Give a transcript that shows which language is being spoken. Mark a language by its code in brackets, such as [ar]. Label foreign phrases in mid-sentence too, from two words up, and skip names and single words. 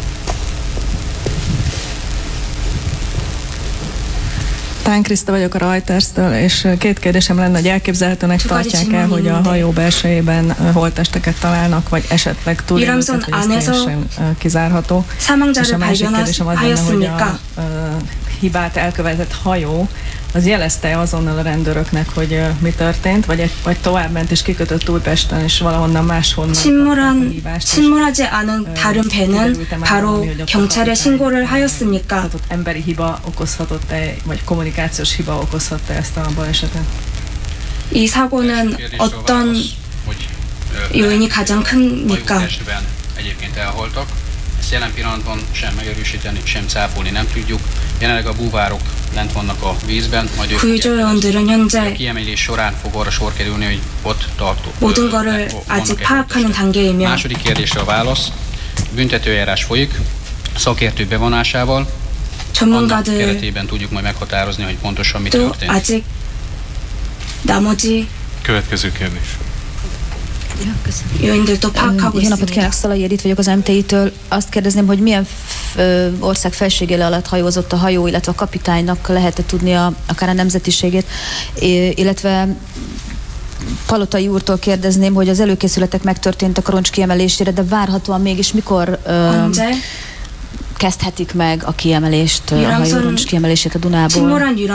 [hu] Tán Kriszta vagyok a Reuters-től, és két kérdésem lenne, hogy elképzelhetőnek tartják el, hogy a hajó belsejében holttesteket találnak, vagy esetleg túlélőket, hogy ez teljesen kizárható. És a másik kérdésem az lenne, hogy a hibát elkövetett hajó az jelezte azonnal a rendőröknek, hogy mi történt, vagy továbbment és kikötött Újpesten, és valahonnan máshonnan [ko] 침몰하지 않은 다른 배는 바로 경찰에 신고를 하였습니까? [hu] Emberi hiba okozhatott-e, vagy kommunikációs hiba okozhatta ezt a balesetet? [ko] 이 사고는 어떤 요인이 가장 큽니까? [hu] Egyébként elholtak. Ezt jelen pillanatban sem megerősíteni, sem cáfolni nem tudjuk. Jelenleg a búvárok lent vannak a vízben, majd [ko] 구조요원들은 현재 [hu] a kiemelés során fog arra sor kerülni, hogy ott tartó. [ko] 모든 거를 아직 파악하는 단계이며. [hu] Második kérdésre a válasz. Büntetőeljárás folyik, szakértő bevonásával. Annak keretében tudjuk majd meghatározni, hogy pontosan mi történt. [ko] 아직 나머지 [hu] következő kérdés. Jó napot kívánok, Szalai Edith vagyok az MTI-től. Azt kérdezném, hogy milyen ország felségéle alatt hajózott a hajó, illetve a kapitánynak lehet-e tudnia akár a nemzetiségét, illetve Palotai úrtól kérdezném, hogy az előkészületek megtörténtek a roncs kiemelésére, de várhatóan mégis mikor kezdhetik meg a kiemelést, a hajó roncs kiemelését a Dunából?